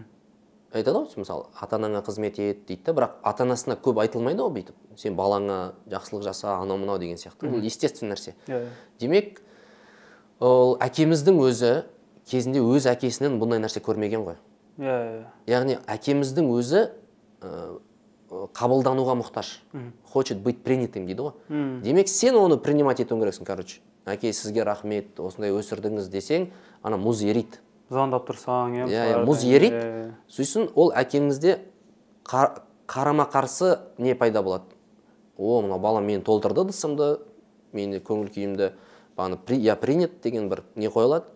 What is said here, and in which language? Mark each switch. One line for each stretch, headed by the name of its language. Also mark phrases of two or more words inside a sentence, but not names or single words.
Kazakh: Айтады ғой, мысалы, ата-анаңа қызмет ет дейді, бірақ ата-анасына көп айтылмайды ғой бүйтіп. Сен балаңа жақсылық жаса, анау-мынау деген сияқты. Бұл естествен нәрсе. Демек, ол әкеміздің өзі кезінде өз әкесінен бұндай нәрсе көрмеген ғой. Яғни әкеміздің өзі қабылдануға мұқтаж.
Russian: Хочет быть принятым
Kazakh: дейді ғой. Демек, сен оны принимать етуің керексің, короче. Әке, сізге рахмет, осындай өсірдіңіз десең, ана мұз ерейді. Звондап тұрсаң, мұз ерейді. Сөйсін, ол әкеңізде қарама-қарсы не пайда болады. О, мына балам мені толтырды дысымды, мені көңіл күйімді,
Russian: я принят
Kazakh: деген бір не қойылады.